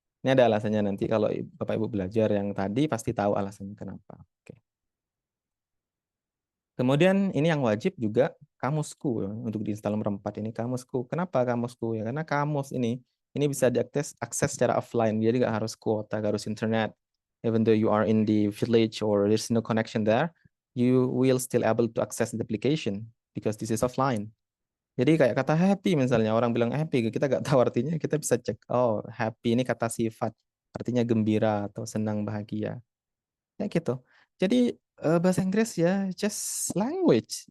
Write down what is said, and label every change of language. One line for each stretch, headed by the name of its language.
Indonesian: Ini ada alasannya nanti kalau Bapak Ibu belajar yang tadi pasti tahu alasannya kenapa. Oke. Kemudian ini yang wajib juga kamusku ya, untuk diinstal nomor 4 ini kamusku. Kenapa kamusku ya? Karena kamus ini bisa akses secara offline. Jadi nggak harus kuota, nggak harus internet.
English: Even though you are in the village or there's no connection there, you will still able to access the application because this is offline.
Indonesian: Jadi kayak kata happy misalnya, orang bilang happy, kita nggak tahu artinya, kita bisa cek, oh happy ini kata sifat, artinya gembira atau senang, bahagia. Kayak gitu. Jadi bahasa Inggris ya
English: just language.